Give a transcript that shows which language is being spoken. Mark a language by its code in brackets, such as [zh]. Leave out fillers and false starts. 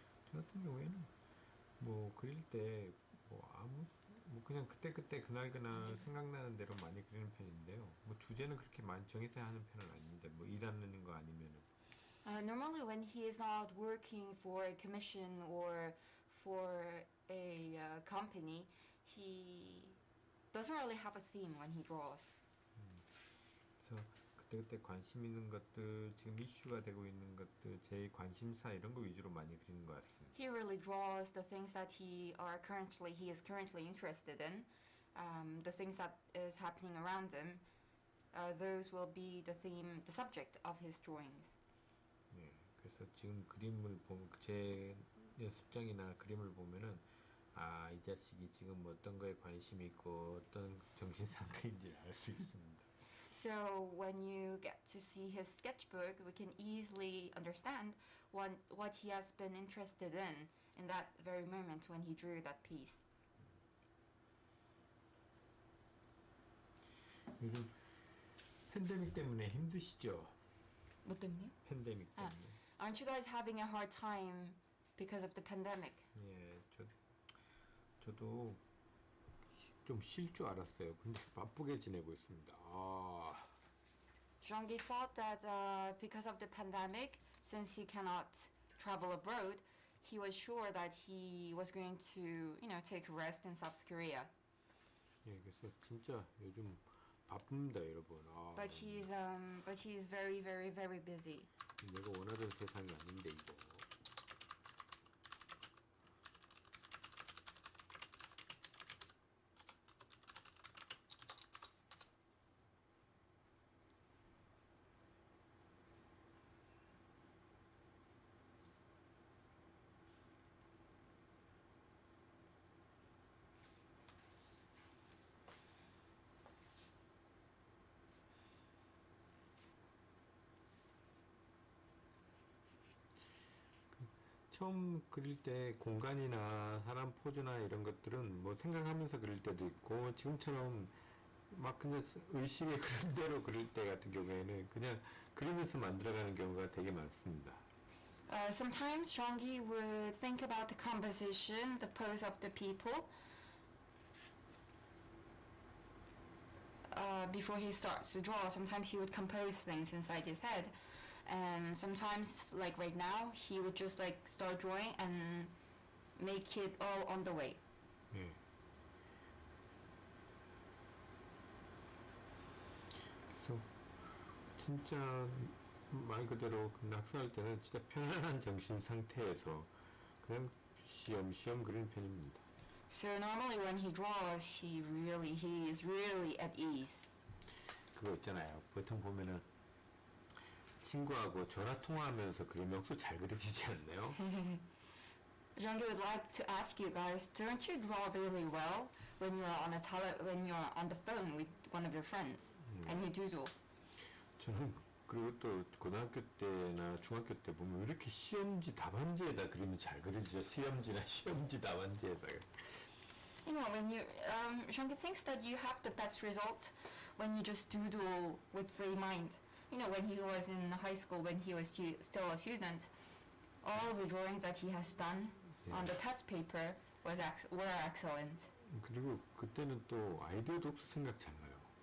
[ko] 저 같은 경우에는 뭐 그릴 때 뭐 그냥 그때 그날 생각나는 대로 많이 그리는 편인데요. 뭐 주제는 그렇게 많이 정해서 하는 편은 아닌데 뭐 일하는 거 아니면은. [en] Normally when he is not working for a commission or for a company, he doesn't really have a theme when he draws. [ko] 그래서 그때 관심 있는 것들, 지금 이슈가 되고 있는 것들, 제 관심사 이런 거 위주로 많이 그리는 것 같습니다. [en] He really draws the things that he is currently interested in, the things that is happening around him. Those will be the subject of his drawings. [ko] 네, 그래서 지금 그림을 보면 제 연습장이나 그림을 보면은 이 자식이 지금 어떤 거에 관심이 있고 어떤 정신 상태인지 알 수 있습니다. [en] So when you get to see his sketchbook, we can easily understand what he has been interested in that very moment when he drew that piece. [ko] 요즘 팬데믹 때문에 힘드시죠? 뭐 때문에요? 팬데믹 때문에. [en] Aren't you guys having a hard time because of the pandemic? [ko] 예, 저도 좀 쉴 줄 알았어요. 근데 바쁘게 지내고 있습니다. [en] Jean-Guy thought that because of the pandemic, since he cannot travel abroad, he was sure that he was going to, take a rest in South Korea. [ko] 예, 그래서 진짜 요즘 바쁩니다, 여러분. [en] But he's very, very, very busy. [ko] 내가 원하던 세상이 아닌데 이거. 처음 그릴 때 공간이나 사람 포즈나 이런 것들은 뭐 생각하면서 그릴 때도 있고 지금처럼 막 그냥 의식의 그림대로 그릴 때 같은 경우에는 그냥 그리면서 만들어가는 경우가 되게 많습니다. [en] Sometimes Jean-Guy would think about the composition, the pose of the people, before he starts to draw. Sometimes he would compose things inside his head, and sometimes, like right now, he would just like start drawing and make it all on the way. [ko] 예. 그래서 진짜 말 그대로 낙서할 때는 진짜 편안한 정신 상태에서 그냥 쉬엄쉬엄 그리는 편입니다. [en] So normally when he draws, he is really at ease. [ko] 그거 있잖아요. 보통 보면은 친구하고 전화 통화하면서 그리면 혹시 잘 그려지지 않나요? [en] Jean-Guy would like to ask you guys, don't you draw really well when you're on the phone with one of your friends and you doodle? [ko] 저는 그리고 또 고등학교 때나 중학교 때 보면 왜 이렇게 시험지 답안지에다 그리면 잘 그려지죠? 시험지나 시험지 답안지에다가. [en] You know, when you Jean-Guy thinks that you have the best result when you just doodle with free mind. You know, when he was in high school, when he was still a student, all the drawings that he has done on the test paper were excellent. [ko] 그리고 그때는 또 아이디어도 없어 생각 잘 나요.